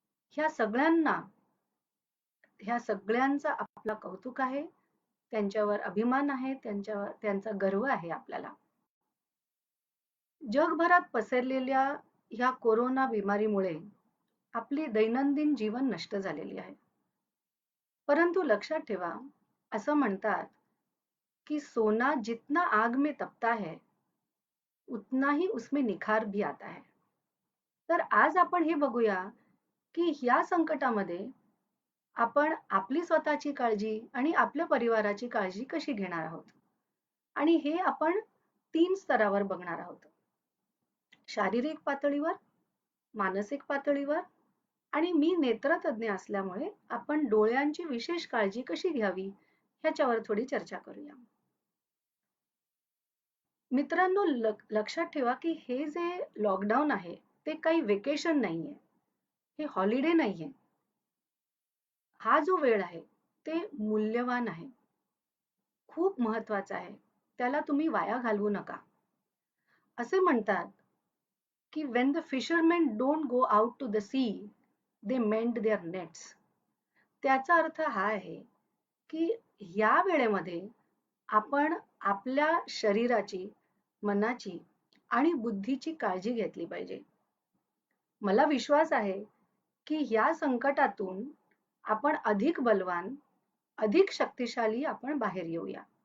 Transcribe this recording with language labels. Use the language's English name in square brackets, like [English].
[Marathi] ह्या सगळ्यांना ह्या सगळ्यांचा आपला कौतुक आहे, त्यांच्यावर अभिमान आहे, त्यांचा गर्व आहे आपल्याला. जगभरात पसरलेल्या ह्या कोरोना बिमारीमुळे आपली दैनंदिन जीवन नष्ट झालेली आहे. परंतु लक्षात ठेवा, असं म्हणतात की [Hindi] सोना जितना आग में तपता है उतना ही उसमें निखार भी आता है. [Marathi] तर आज आपण हे बघूया की ह्या संकटामध्ये आपण आपली स्वतःची काळजी आणि आपल्या परिवाराची काळजी कशी घेणार आहोत. आणि हे आपण 3 स्तरावर बघणार आहोत. शारीरिक पातळीवर, मानसिक पातळीवर आणि मी नेत्रतज्ञ असल्यामुळे आपण डोळ्यांची विशेष काळजी कशी घ्यावी ह्याच्यावर थोडी चर्चा करूया. मित्रांनो, लक्षात ठेवा की हे जे लॉकडाऊन आहे ते काही वेकेशन नाहीये, हे हॉलिडे नाहीये. हा जो वेळ आहे ते मूल्यवान आहे, खूप महत्वाचा आहे. त्याला तुम्ही वाया घालवू नका. असे म्हणतात की [English] when the fishermen don't go out to the sea, they mend their nets. [Marathi] त्याचा अर्थ हा आहे की या वेळेमध्ये आपण आपल्या शरीराची, मनाची आणि बुद्धीची काळजी घेतली पाहिजे. मला विश्वास आहे की या संकटातून आपण अधिक बलवान, अधिक शक्तिशाली आपण बाहेर येऊया.